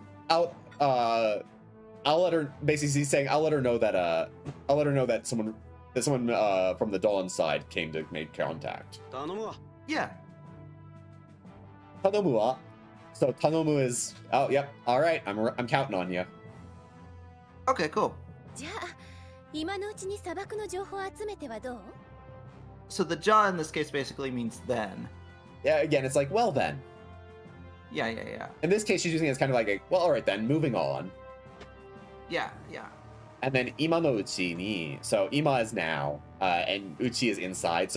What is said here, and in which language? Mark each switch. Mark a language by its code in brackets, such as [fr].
[en] I'll let her, basically he's saying I'll let her know that someone from the dawn side came to make contact. [ja] 頼むわ。 [en] Yeah. [ja] Tanomu wa. [en] So Tanomu is, oh yep, all right, I'm counting on you. Okay. Cool. [ja] じゃあ今のうちに砂漠の情報を集めてはどう？ [en] So the ja in this case basically means then. Yeah, again, it's like, well then. Yeah. Yeah. Yeah. In this case, she's using it as kind of like a, well, all right then, moving on. Yeah. Yeah. And then ima no uchi ni, so ima is now, and uchi is inside.